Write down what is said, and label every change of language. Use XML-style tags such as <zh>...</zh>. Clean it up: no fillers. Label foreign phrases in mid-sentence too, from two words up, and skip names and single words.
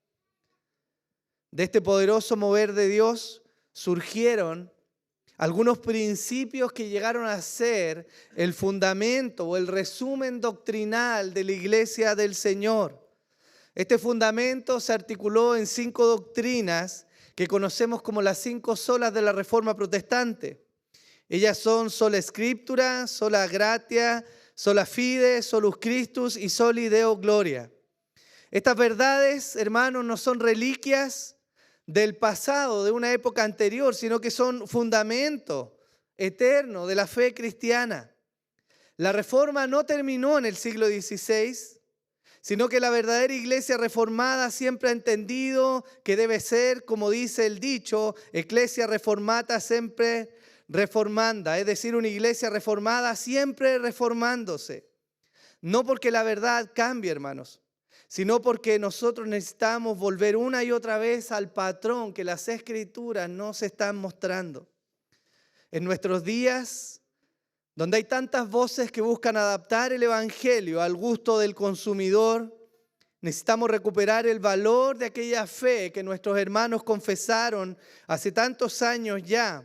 <es>De este poderoso mover de Dios surgieron algunos principios que llegaron a ser el fundamento o el resumen doctrinal de la iglesia del Señor. Este fundamento se articuló en 5 doctrinas que conocemos como las 5 solas de la Reforma Protestante. Ellas son</es> <la>sola Scriptura, sola Gratia, sola Fide, solus Christus y soli Deo Gloria.</la> <es>Estas verdades, hermanos, no son reliquias del pasado, de una época anterior, sino que son fundamento eterno de la fe cristiana. La Reforma no terminó en el siglo XVI, sino que la verdadera iglesia reformada siempre ha entendido que debe ser, como dice el dicho,</es> <la>ecclesia reformata sempre reformanda,</la> <es>es decir, una iglesia reformada siempre reformándose. No porque la verdad cambie, hermanos, sino porque nosotros necesitamos volver una y otra vez al patrón que las Escrituras nos están mostrando. En nuestros días, donde hay tantas voces que buscan adaptar el Evangelio al gusto del consumidor, necesitamos recuperar el valor de aquella fe que nuestros hermanos confesaron hace tantos años ya.</es>